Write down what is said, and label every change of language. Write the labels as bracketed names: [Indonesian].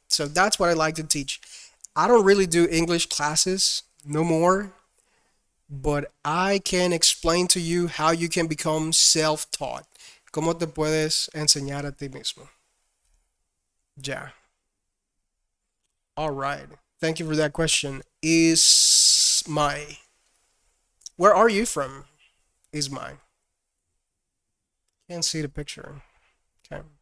[English] So that's what I like to teach. I don't really do English classes no more, but I can explain to you how you can become self-taught. [Spanish] ¿Cómo te puedes enseñar a ti mismo? [English] Ya. All right. Thank you for that question. Is my Where are you from? Is my Can't see the picture. Okay.